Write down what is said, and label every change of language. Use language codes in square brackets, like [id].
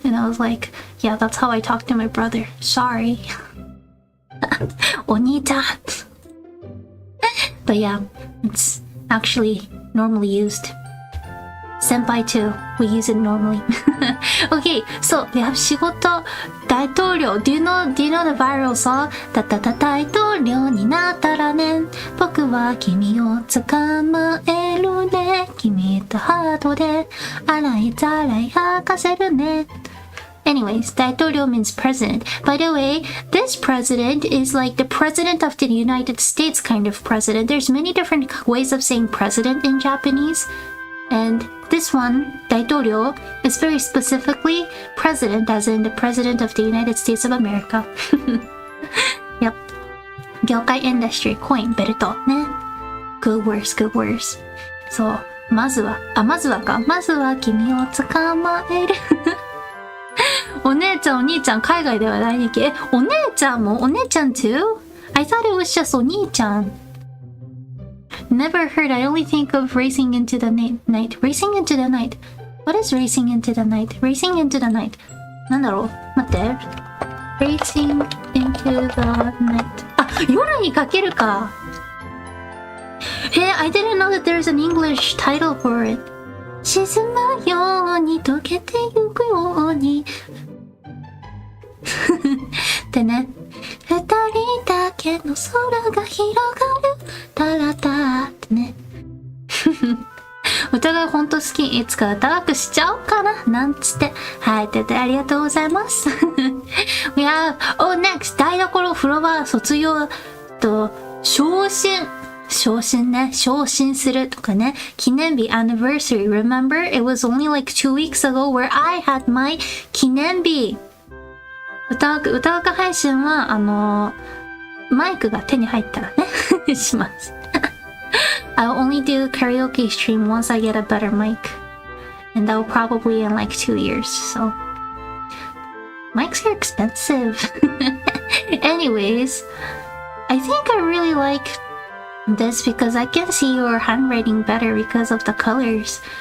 [en] And I was like, "Yeah, that's how I talk to my brother. Sorry." Oni-chan. But yeah, it's actually normally used. Senpai too, we use it normally. Okay, so we have 仕事大統領. Do you know the viral song? [ja] たたた大統領になったらね、僕は君を捕まえるね、君とハートで洗いざらい吐かせるね。 [en] Anyways, 大統領 means president. By the way, this president is like the president of the United States kind of president. There's many different ways of saying president in Japanese. And this one, 大統領, is very specifically president, as in the president of the United States of America. Yep. [ja] 業界 [en] industry, coin, [ja] ベルトね。 [en] Good words, good words. [ja] そう。まずは君を捕まえる。お姉ちゃんお兄ちゃん海外では大人気。お姉ちゃん [en] too? I thought it was just お兄ちゃん。 Never heard. I only think of racing into the night. Racing into the night. What is racing into the night? Racing into the night. [ja] なんだろう待って。 [en] Racing into the night. [ja] あ、夜にかけるか。 [en] I didn't know that there's an English title for it. [ja] 沈むように溶けてゆくように。でね。二人だけの空が広がる。タラタってね。歌がほんと好き。いつか歌わくしちゃおうかな。なんつって。はい。でありがとうございます。 [en] We have, next! [ja] 台所風呂場卒業と昇進ね。昇進するとかね。記念日 [en] anniversary. Remember? It was only like 2 weeks ago where I had my 記念日。 [ja] 歌わく配信は、マイクが手に入ったらね、します。 [en] I'll only do karaoke stream once I get a better mic. And that will probably in like 2 years, so. Mics are expensive. Anyways, I think I really like this because I can see your handwriting better because of the colors.